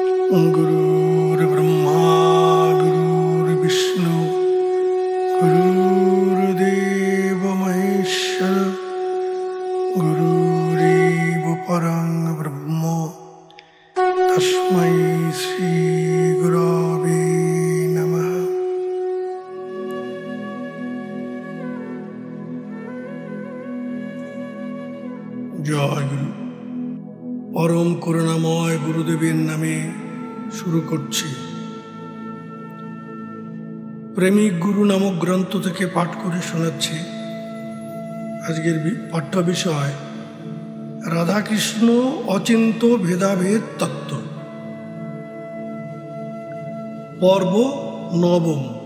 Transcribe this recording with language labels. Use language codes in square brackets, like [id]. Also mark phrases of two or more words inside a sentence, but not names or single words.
[sa] गुरुर्ब्रह्मा गुरुर्विष्णु गुरुर्देव महेश्वर गुरुरेव परं ब्रह्म तस्मै श्री गुरवे नमः। जय गुरु। [bn] परम করুণাময় গুরুদেবের নামে শুরু করছি। প্রেমিক গুরু নামক গ্রন্থ থেকে পাঠ করে শোনাচ্ছি। আজকের পাঠ্য বিষয় রাধাকৃষ্ণ অচিন্ত ভেদাভেদ তত্ত্ব, পর্ব নবম।